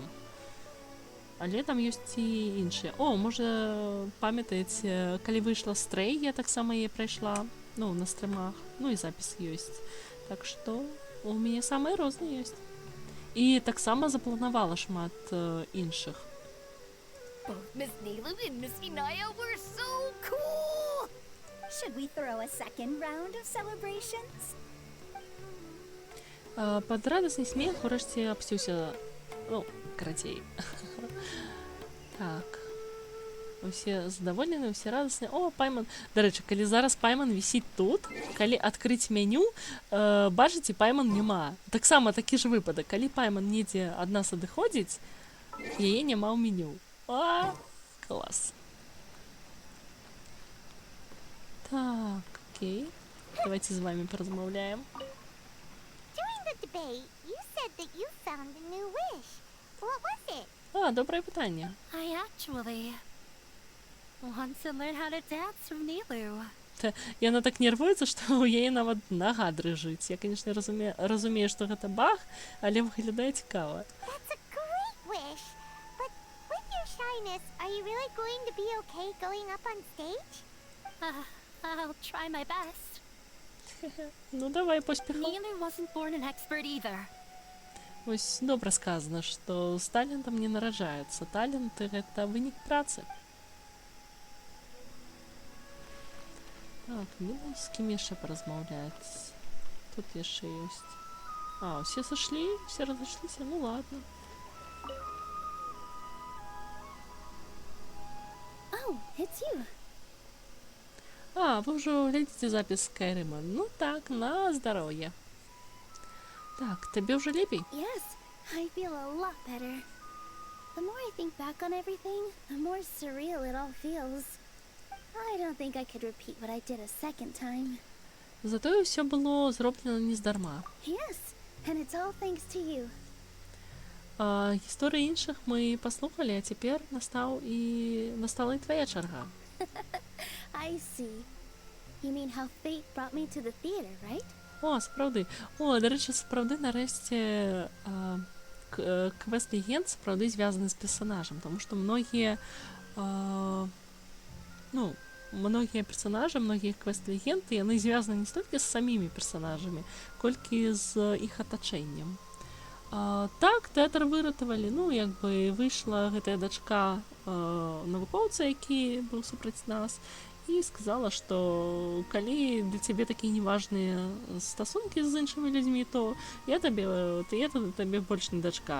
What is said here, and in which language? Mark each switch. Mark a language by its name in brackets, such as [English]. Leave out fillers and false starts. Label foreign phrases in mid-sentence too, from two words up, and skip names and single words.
[Belarusian] Але там ёсць і іншыя. Можа, памятаеце, калі выйшла Стрэй, я таксама яе прайшла, ну, на стрымах. Ну, і запіс ёсць. Так што у мяне самыя розныя ёсць. І таксама запланавала шмат іншых. [English] Both Miss Nilou and Miss Inaya were so cool! Should we throw a second round of celebrations? [Belarusian] Пад радасны смех урэшце абсюся, ну, карацей. Так. Усе задаволены, усе радасныя. Пайман. Дарэчы, калі зараз Пайман вісіць тут, калі адкрыць меню, бачыце, Пайман няма. Таксама такі ж выпадак. Калі Пайман недзе ад нас адыходзіць, яе няма ў меню. Клас. Так, окей. Давайте з вами поразмаўляем. [English] During the debate, you said that you found a new wish. What was it? [Belarusian] Добрае пытанне. [English] I actually want to learn how to dance from Нілу. [Belarusian] Яна так нервуецца, што ў яе нават нага дрыжыць. Я, канешне, разумею, што гэта баг, але выглядае цікава. [English] That's a great wish. But with your shyness, are you really going to be okay going up on stage? I'll try my best. [Belarusian] Ну, давай, поспехаў. [English] Нілу wasn't born an expert either. [Belarusian] Вось добра сказана, што з талентам не нараджаюцца. Таленты — гэта вынік працы. Так, ну, з кім яшчэ паразмаўляць? Тут яшчэ ёсць. Усе сышлі? Все разышліся? [Russian] Ну, ладно. [English] Oh, it's you. [Belarusian] Вы ўжо глядзіце запіс Скайрыма. Ну так, на здароўе. Так, табе ўжо лепей? [English] Yes, I feel a lot better. The more I think back on everything, the more surreal it all feels. I don't think I could repeat what I did a second time. [Belarusian] Затое ўсё было зроблена нездарма. [English] Yes, and it's all thanks to you. [Belarusian] Гісторыі іншых мы паслухалі, а цяпер настала і твая чарга. [English] I see. You mean how fate brought me to the theater, right? [Ukrainian] О, справді. О, до речі, справді нарешті квест легенд справді зв'язаний з персонажем, тому що [Russian] многие персонажи, многие квест-легенды, они звязаны не столько с самими персонажами, [Belarusian] колькі з їх оточеннем. Так, тэатр выратавалі, выйшла гэтая дачка навукоўца, які быў супраць нас, і сказала, што калі для цябе такія неважныя стасункі з іншымі людзьмі, то я табе больш не дачка.